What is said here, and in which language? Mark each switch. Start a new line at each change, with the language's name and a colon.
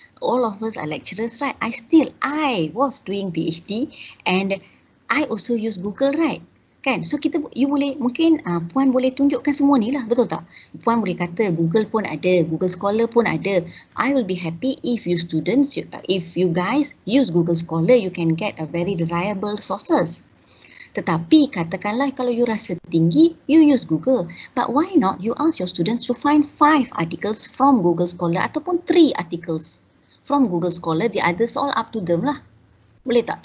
English: All of us are lecturers, right? I was doing PhD and I also use Google, right?
Malay: Kan? So you boleh, mungkin Puan boleh tunjukkan semua ni lah, betul tak? Puan boleh kata Google pun ada, Google Scholar pun ada.
English: I will be happy if you students, if you guys use Google Scholar, you can get a very reliable sources.
Malay: Tetapi katakanlah kalau you rasa tinggi, you use Google.
English: But why not you ask your students to find 5 articles from Google Scholar
Malay: ataupun
English: 3 articles from Google Scholar, the others all up to them lah.
Malay: Boleh tak?